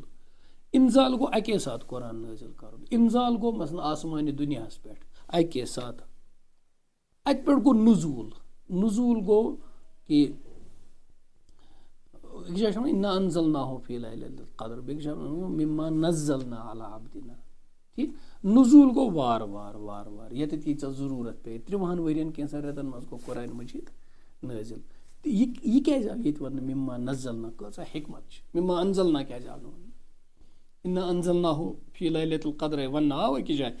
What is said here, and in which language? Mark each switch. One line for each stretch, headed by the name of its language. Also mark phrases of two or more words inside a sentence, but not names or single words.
Kashmiri: اِنزال گوٚو اَکے ساتہٕ قرآن نٲزِل کَرُن. اِنزال گوٚو مثلاً آسمانہِ دُنیاہَس پٮ۪ٹھ اَکے ساتہٕ. اَتہِ پٮ۪ٹھ گوٚو نزوٗل. نزوٗل گوٚو کہِ أکِس جایہِ چھِ وَنان
Arabic: اِنا انزلناہُ فی لیلۃ القدر،
Kashmiri: بیٚکِس جایہِ وَنان
Arabic: مما نزلنا علی عبدنا.
Kashmiri: ٹھیٖک. نزوٗل گوٚو وارٕ وارٕ وارٕ وارٕ ییٚتٮ۪تھ ییٖژاہ ضروٗرت پیٚیہِ. 30 ؤرین کینٛژھن رٮ۪تن منٛز گوٚو قرآن مجیٖد نٲزِل. تہٕ یہِ کیازِ آو ییٚتہِ وَننہٕ
Arabic: مما نزلنا؟
Kashmiri: کۭژاہ حکمت چھِ.
Arabic: مما انزلنا
Kashmiri: کیازِ آو نہٕ وَننہٕ؟
Arabic: انا انزلناہُ فی لیلۃ القدر
Kashmiri: وَننہٕ آو أکِس جایہِ.